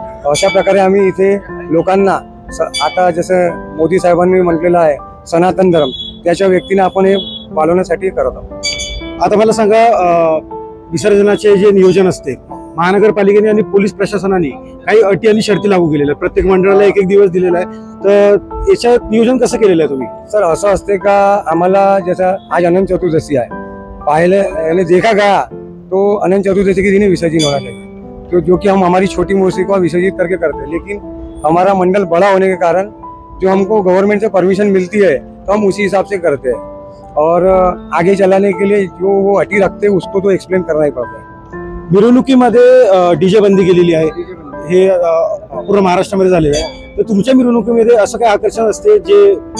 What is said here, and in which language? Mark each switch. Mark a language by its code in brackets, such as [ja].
[mr] अशा प्रकारे आम्ही इथे लोकांना आता जसं मोदी साहेबांनी म्हटलेलं आहे सनातन धर्म, त्याच्या व्यक्तीने आपण हे पालवण्यासाठी करत आहोत। आता मला सांगा, विसर्जनाचे जे नियोजन असते, महानगरपालिकेने आणि पोलीस प्रशासनाने काही अटी आणि शर्ती लागू केलेल्या आहेत, प्रत्येक मंडळाला एक एक दिवस दिलेला आहे, तर याच्यात नियोजन कसं केलेलं आहे तुम्ही? सर, असं असते का आम्हाला [hi] जैसा आज अनंत चतुर्दशी है, पहले यानी देखा गया तो अनंत चतुर्दशी के दिन विसर्जन होना चाहिए, तो जो कि हम हमारी छोटी मूर्ति को विसर्जित करके करते हैं। लेकिन हमारा मंडल बड़ा होने के कारण जो हमको गवर्नमेंट से परमिशन मिलती है तो हम उसी हिसाब से करते हैं, और आगे चलाने के लिए जो वो अटी रखते हैं उसको तो एक्सप्लेन करना ही पड़ता है। [mr] मिरवणुकीमध्ये डीजे बंदी केलेली आहे, हे पूर्ण महाराष्ट्रामध्ये झालेलं आहे, तर तुमच्या मिरवणुकीमध्ये असं काय आकर्षण असते जे